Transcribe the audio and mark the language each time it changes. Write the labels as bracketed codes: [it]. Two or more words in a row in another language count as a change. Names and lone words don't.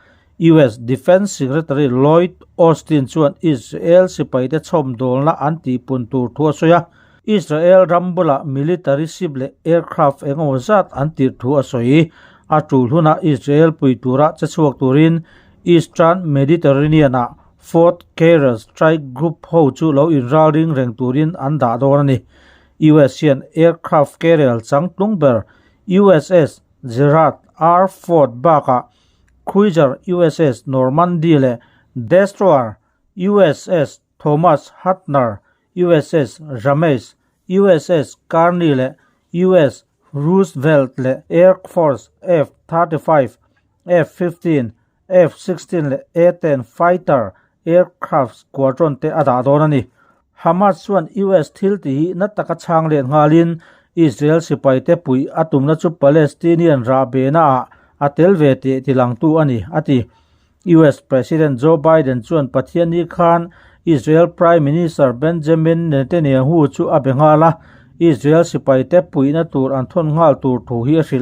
[lus] US Defense Secretary Lloyd Austin chuan Israel sipai te chom dolna anti pun tur thu a soya Israel rambula [en] military ship [lus] le aircraft engaw zat antir thu a soi a tulhuna Israel puitura chachuak turin Eastern Mediterranean a Fort Caire Strike Group ho chu lo inral ring reng turin an da donani USian [en] aircraft carrier [lus] chang tlungber USS Gerald R. Ford baka cruiser USS Normandy le destroyer USS Thomas Hutner USS Ramesh USS Carney le US Roosevelt le Air Force F-35 F-15 F-16 le A-10 [en] fighter aircraft squadron [lus] te ada donani Hamas chuan US thil ti na taka chang len ngalin Israel sipai te pui atumna chu Palestinian ra bena atel ve te tilang tu ani ati US President Joe Biden chuan pathiani khan Israel [en] Prime Minister [lus] Benjamin Netanyahu chu abengala Israel sipai te pui na tur an thon ngal tur thu hi ril